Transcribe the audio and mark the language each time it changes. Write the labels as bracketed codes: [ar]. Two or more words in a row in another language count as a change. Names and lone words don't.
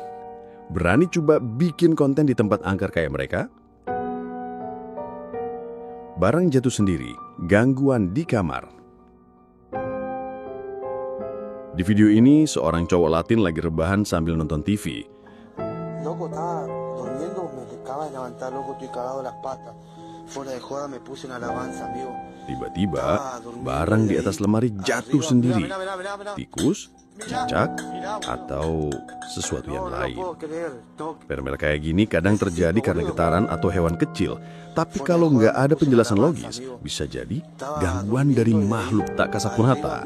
[id] Berani coba bikin konten di tempat angker kayak mereka? Barang jatuh sendiri, gangguan di kamar. Di video ini, seorang cowok Latin lagi rebahan sambil nonton TV. [es] Loco, estaba durmiendo, me acaba de levantar, loco, estoy cagado de las patas. Fuera de joda me puse en alabanza, amigo. [id] Tiba-tiba, barang di atas lemari jatuh sendiri. Tikus, cicak, atau sesuatu yang lain. Fenomena kayak gini kadang terjadi karena getaran atau hewan kecil. Tapi kalau nggak ada penjelasan logis, bisa jadi gangguan dari makhluk tak kasat mata.